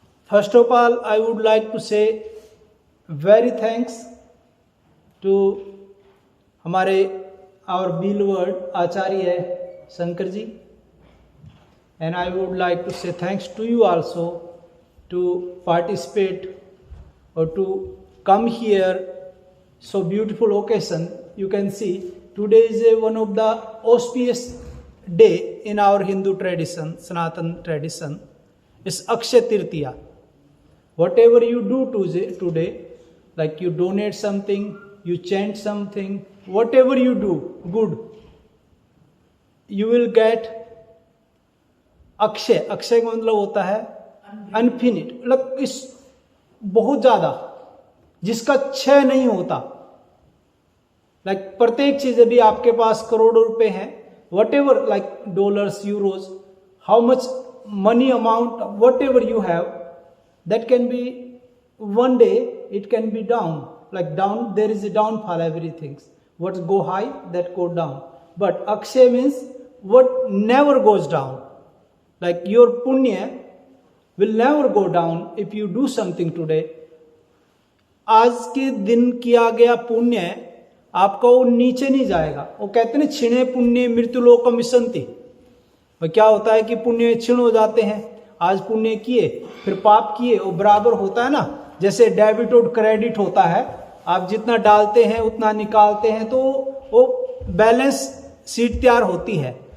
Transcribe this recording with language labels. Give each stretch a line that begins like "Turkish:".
English: first of all I would like to say very thanks to
Hindi: हमारे
English: Our beloved Acharya Shankar ji, and I would like to say thanks to you also to participate or to come here. So beautiful occasion. You can see today is one of the auspicious day in our Hindu tradition, Sanatan tradition. It's Akshaya Tritiya. Whatever you do today, like you donate something, you chant something, whatever you do good, you will get akshay.
Hindi: Akshay का मतलब होता है अनफिनिट, मतलब इस बहुत ज्यादा, जिसका क्षय नहीं होता।
English: Like प्रत्येक चीज, यदि आपके पास करोड़ों रुपए हैं, whatever, like dollars, euros, how much money amount, whatever you have, that can be one day it can be down, like down, there is a downfall, everything what go high that go down, but akshay means what never goes down. Like your पुण्य will never go down if you do something today.
Hindi: आज के दिन किया गया पुण्य आपका वो नीचे नहीं जाएगा। वो कहते हैं
Sanskrit: क्षीणे पुण्य मृत्युलोकम विसंति।
Hindi: और क्या होता है कि पुण्य क्षीण हो जाते हैं। आज पुण्य किए फिर पाप किए, वो बराबर होता है ना। जैसे डेबिट और क्रेडिट होता है, आप जितना डालते हैं उतना निकालते हैं, तो वो बैलेंस शीट तैयार होती है।